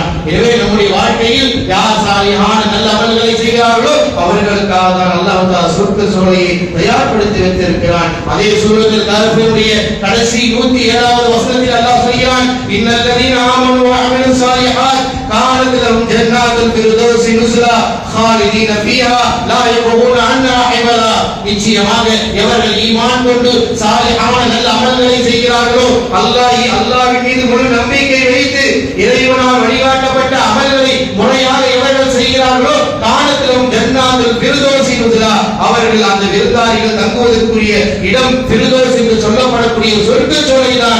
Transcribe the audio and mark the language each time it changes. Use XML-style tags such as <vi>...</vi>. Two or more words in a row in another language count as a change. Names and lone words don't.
<ta>எனவே நம்முடைய வாழ்க்கையில் யார் சாலிஹான நல்ல அமல்களை செய்கிறார்களோ அவர்களுக்காக தான் அல்லாஹ் தஆலா சொர்க்க சோலையை தயார்படுத்தி வைத்திருக்கிறான். அதே சூரத்துல் கஹ்ஃபினுடைய கடைசி 107வது வசனத்தில் அல்லாஹ் சொல்கிறான்,</ta> <ar>إن الذين آمنوا و عملوا الصالحات كانت لهم جنات الفردوس نزلا خالدين فيها لا يبغون عنها حولا.</ar> <ta>நிச்சயமாக எவர்கள் ஈமான் கொண்டு சாலிஹான நல்ல அமல்களை செய்கிறார்களோ, அல்லாஹ்வின் மீது முழு நம்பிக்கை வைத்து இறைவனால் வழிகாட்டப்பட்ட அமல்களை முறையாக எவர்கள் செய்கிறார்களோ கானத்திலும்</ta> <ar>جنات الفردوس نزلا,</ar> <ta>அவர்கள் அந்த விருந்தாளிகள் தங்குவதற்குரிய இடம் ஃபிர்தௌஸ் என்று சொல்லப்படக்கூடிய சொர்க்க சோலைதான்.</ta>